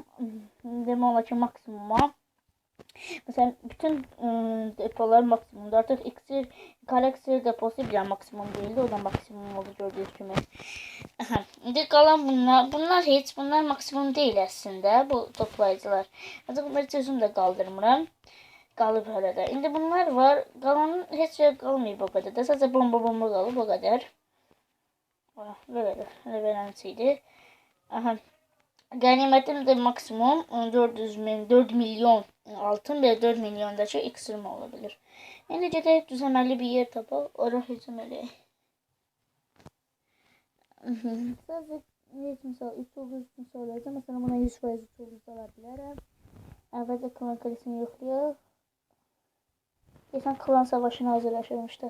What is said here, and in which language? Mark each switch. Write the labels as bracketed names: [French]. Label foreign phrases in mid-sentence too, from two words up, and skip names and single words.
[Azerbaijani] Demək olar ki maksimuma. Mesela bütün depolar maksimumda. [Turkish] Artık iksir, karaksir deposu bile maksimum değildi. O da maksimum oldu gördüğünüz gibi. İndi kalan bunlar. Bunlar maksimum değil aslında. Bu toplayıcılar. [Azerbaijani] Artık bunları sözüm de kaldırmıram. Qalıb hələ də. İndi bunlar var. Qalanın heç şey qalmayıb o qədər də. Sadəcə bomba qalıb o qədər. Belə verənciydi. [Turkish] Ganimetim de maksimum 4 milyon altın ve 4 milyondaki iksirim olabilir. [Azerbaijani] Yani gedək düzəməli bir yer tapaq, ora hücum eləyək. Sadəcə misal 3 ulduz üçün söyləyəcəm. Mesela buna 100% 3 ulduz ala bilərəm. Əvvəlcə klan kalesini yoxlayaq. [Turkish] Geçən klan savaşına hazırlaşırmışlar.